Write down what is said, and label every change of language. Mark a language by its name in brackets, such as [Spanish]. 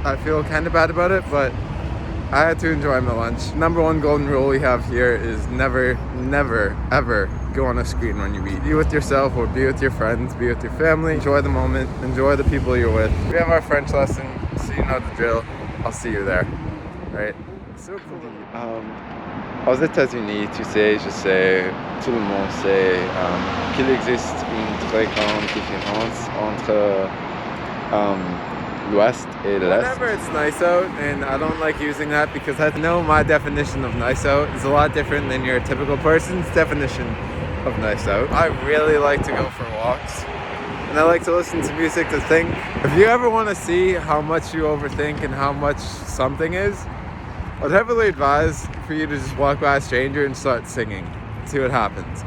[English] I feel kind of bad about it, but I had to enjoy my lunch. Number one golden rule we have here is never, ever go on a screen when you eat. Be with yourself or be with your friends, be with your family. Enjoy the moment, enjoy the people you're with. We have our French lesson, so you know the drill. I'll see you there, right? So cool. [French] Aux États-Unis, tu sais, je sais, tout le monde sait qu'il existe une très grande différence entre l'Ouest et l'Est. [English] Whenever it's nice out, and I don't like using that because I know my definition of nice out is a lot different than your typical person's definition of nice out. I really like to go for walks, and I like to listen to music to think. If you ever want to see how much you overthink and how much something is, I'd heavily advise for you to just walk by a stranger and start singing. See what happens.